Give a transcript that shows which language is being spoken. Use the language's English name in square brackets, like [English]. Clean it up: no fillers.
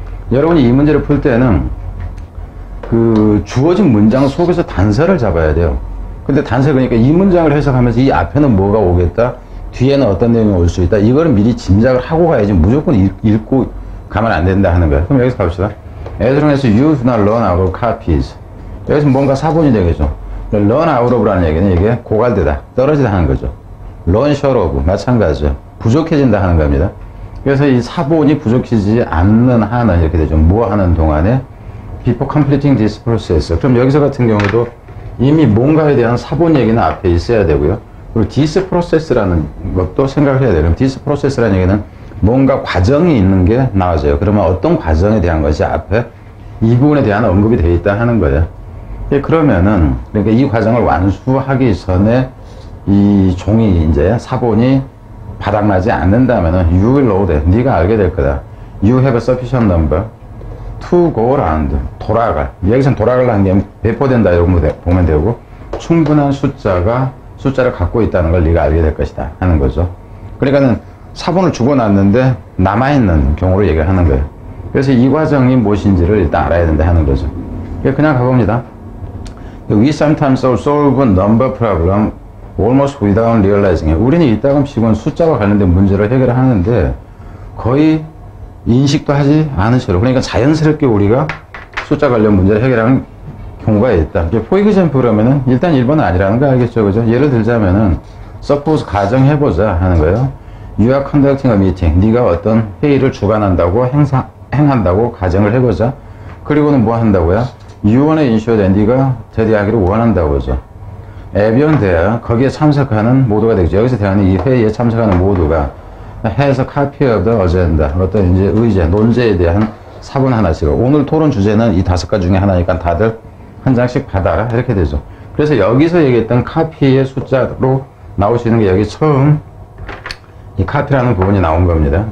[Korean] 여러분이 이 문제를 풀 때는 그 주어진 문장 속에서 단서를 잡아야 돼요. 근데 단서 그러니까 이 문장을 해석하면서 이 앞에는 뭐가 오겠다, 뒤에는 어떤 내용이 올 수 있다. 이거를 미리 짐작을 하고 가야지 무조건 읽고 가면 안 된다 하는 거예요. 그럼 여기서 갑시다. [English] As long as you do not run out of copies. [Korean] 여기서 뭔가 사본이 되겠죠. run out of라는 얘기는 이게 고갈되다, 떨어지다 하는 거죠. run short of 마찬가지죠. 부족해진다 하는 겁니다. 그래서 이 사본이 부족해지지 않는 한은 이렇게 되죠. 뭐 하는 동안에 [English] before completing this process. [Korean] 그럼 여기서 같은 경우도 이미 뭔가에 대한 사본 얘기는 앞에 있어야 되고요. 그리고 this process라는 것도 생각을 해야 돼요. 그럼 this process라는 얘기는 뭔가 과정이 있는 게 나와져요. 그러면 어떤 과정에 대한 것이 앞에 이 부분에 대한 언급이 되어 있다 하는 거예요. 그러면은 그러니까 이 과정을 완수하기 전에 이 종이 이제 사본이 바닥나지 않는다면은 [English] you will know that. [Korean] 네가 알게 될 거다. [English] You have a sufficient number to go around. [Korean] 돌아갈. 여기서는 돌아가려는 게 배포된다 이런 거 보면 되고 충분한 숫자를 갖고 있다는 걸 네가 알게 될 것이다 하는 거죠. 그러니까는 사본을 주고놨는데 남아있는 경우로 얘기를 하는 거예요. 그래서 이 과정이 무엇인지를 일단 알아야 된다 하는 거죠. 그냥 가봅니다. [English] We sometimes solve number problem almost without realizing it. [Korean] 우리는 이따금씩은 숫자와 관련된 문제를 해결하는데 거의 인식도 하지 않은 채로, 그러니까 자연스럽게 우리가 숫자 관련 문제를 해결하는 경우가 있다. [English] for example [Korean] 그러면은 일단 1번은 아니라는 거 알겠죠, 그죠? 예를 들자면은 [English] suppose [Korean] 가정해보자 하는 거예요. [English] You are conducting a meeting. [Korean] 네가 어떤 회의를 주관한다고 행한다고 가정을 해보자. 그리고는 뭐 한다고요? [English] You want to ensure that [Korean] 네가 대대하기를 원한다고죠. [English] everyone there, [Korean] 거기에 참석하는 모두가 되겠죠. 여기서 대하는 이 회의에 참석하는 모두가 [English] has a copy of the agenda. [Korean] 어떤 이제 의제, 논제에 대한 사본 하나씩. 오늘 토론 주제는 이 5가지 중에 하나니까 다들 한 장씩 받아라. 이렇게 되죠. 그래서 여기서 얘기했던 카피의 숫자로 나올 수 있는 게 여기 처음 이 카피라는 부분이 나온 겁니다.